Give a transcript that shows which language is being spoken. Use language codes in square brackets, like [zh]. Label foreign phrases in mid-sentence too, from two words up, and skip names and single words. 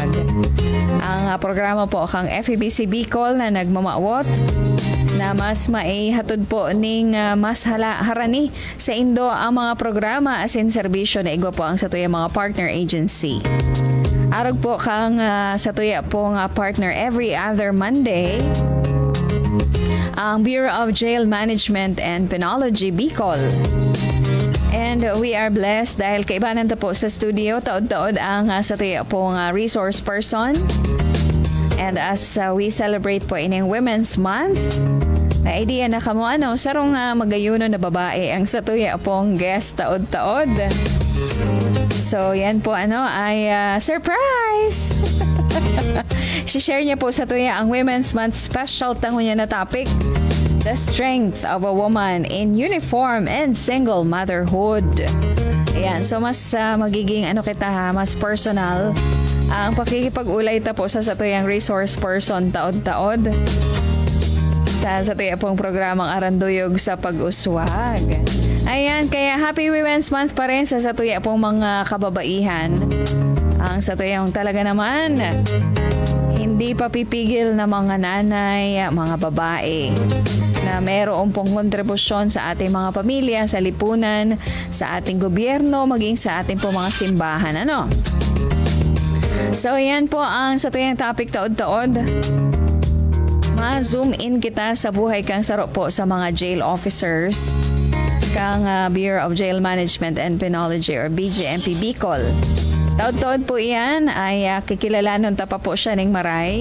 [bik] Ang programa po kang FEBC Bicol na nagmamawot na mas maihatod po ning mas harani sa Indo ang mga programa as in serbisyo na igwa po ang sa tuya mga partner agency. Arog po kang sa tuya po nga partner every other Monday ang Bureau of Jail Management and Penology Bicol. [en] And we are blessed [bik] dahil kaibanan ta po sa studio taod-taod ang sa tuya po nga resource person. [en] And as we celebrate [bik] po ining Women's Month, may idea na kamo ano, sarong magayuno na babae ang sa tuya pong guest taod-taod. So yan po ano ay surprise! Si-share niya po sa tuya ang Women's Month special tango niya na topic, [en] the strength of a woman in uniform and single motherhood. [bik] Ayan, so mas magiging ano kita mas personal ang pakikipag-ulay ta po sa tuyang resource person taod-taod sa tuya pong programang Aranduyog sa Pag-uswag. Ayan, kaya Happy Women's Month pa rin sa tuya pong mga kababaihan. Ang sa tuyang [tl] talaga naman hindi pa pipigil na mga nanay, mga babae na mayroon pong kontribusyon sa ating mga pamilya, sa lipunan, sa ating gobyerno, maging sa ating pong mga simbahan. Ano? So, [bik] yan po ang sa tuyang topic taod-taod. Ma-zoom in kita sa buhay kang saro po sa mga [en] jail officers [bik] kang Bureau of Jail Management and Penology or BJMP Bicol. Taod-taod po iyan ay kikilalanon ta pa po siya ning maray.